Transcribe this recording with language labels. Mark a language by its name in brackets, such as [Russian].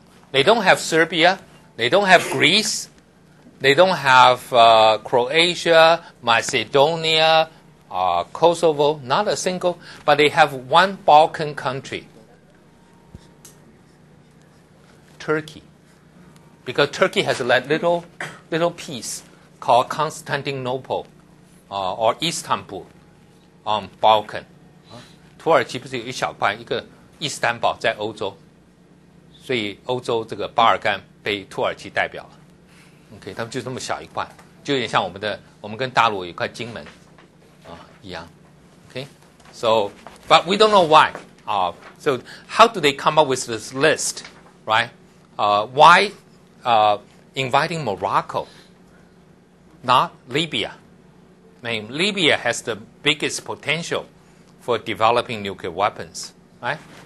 [English] They don't have Serbia. They don't have Greece. They don't have Croatia, Macedonia, Kosovo. Not a single. But they have one Balkan country. Turkey. Because Turkey has a little piece called Constantinople or Istanbul on Balkan. [Chinese] 土耳其不是有一小块一个伊斯坦堡在欧洲，所以欧洲这个巴尔干被土耳其代表了。 OK， 他们就这么小一块，就有点像我们跟大陆有一块金门一样。 [English] OK， so but we don't know why. So how do they come up with this list, right? Why inviting Morocco, not Libya? I mean, Libya has the biggest potential for developing nuclear weapons, right?